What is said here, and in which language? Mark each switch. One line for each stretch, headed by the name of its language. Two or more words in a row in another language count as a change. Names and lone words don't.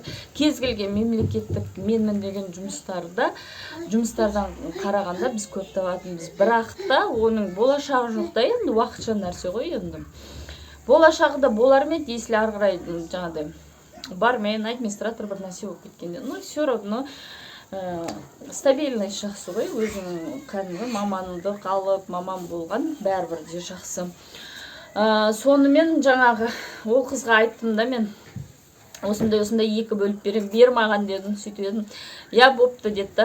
Kazakh: Кез келген мемлекеттік менмін деген жұмыстардан қарағанда біз көп табатынбыз. Бірақ та оның болашағы жоқ та, енді уақытша нәрсе ғой енді. Болашағы да болар ма еді, если ары қарай жаңағыдай бармен, администратор бір нәрсе болып кеткенде.
Russian: Ну, все равно стабильный
Kazakh: жақсы ғой, өзің кәдімгі маманды қалып, маман болған бәрібір де жақсы. Сонымен жаңағы ол қызға айттым да мен, осындай 2 бөліп бер маған дедім, сөйтіп едім. Я бопты деді да.